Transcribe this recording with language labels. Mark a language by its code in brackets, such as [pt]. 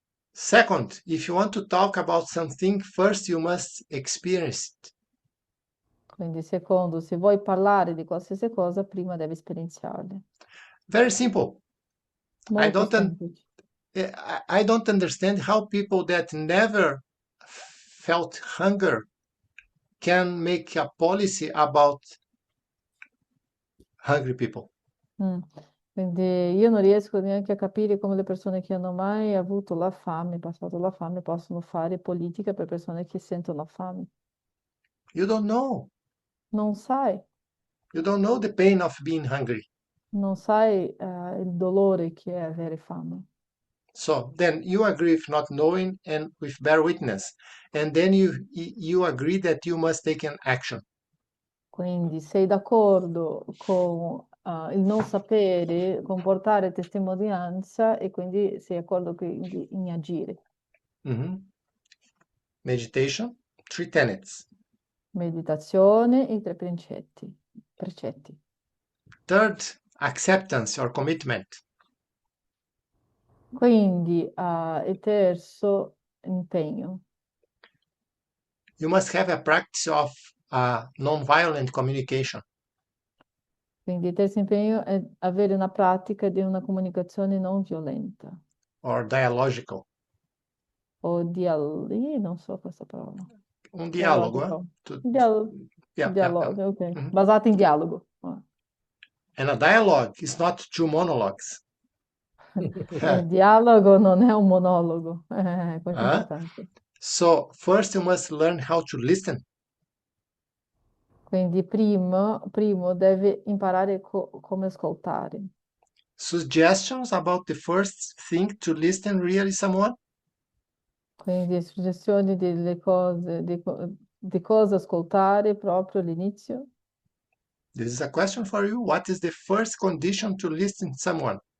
[en] Second, if you want to talk about something, first you must experience it. [it] Quindi, secondo, se vuoi parlare di qualsiasi cosa, prima devi esperienziarle. [en] Very simple. [it] Molto [en] don't un- [it] semplice. [en] I don't understand how people that never felt hunger can make a policy about hungry people. Mm. [it] Quindi io non riesco neanche a capire come le persone che hanno mai avuto la fame, passato la fame, possono fare politica per persone che sentono la fame. [en] You don't know. [it] Non sai, [en] You don't know the pain of being hungry. [it] non sai il dolore che è avere fame. [en] So then you agree with not knowing and with bear witness. And then you agree that you must take an action. [it] Quindi sei d'accordo con il non sapere, comportare testimonianza e quindi sei d'accordo quindi in agire. [en] Mhm. Meditation, 3 tenets. [it] Meditazione e i 3 precetti. [en] Third, acceptance or commitment. [it] Quindi il terzo, impegno. [en] You must have a practice of non-violent communication. [it] Quindi il terzo impegno è avere una pratica di una comunicazione non violenta. [en] Or dialogical. [it] O non so questa parola. Un dialogo. Yeah. Dialogo, ok. Mhm. Basato in dialogo. [en] And a dialogue is not 2 monologues. [it] Dialogo non è un monologo, questo è Ah, importante. [en] so first you must learn how to listen. [it] Quindi primo deve imparare come ascoltare. [en] Suggestions about the first thing to listen really someone? [it] Quindi suggestioni delle cose, di cosa ascoltare proprio all'inizio. [en] This is a question for you. What is the first condition to listen someone?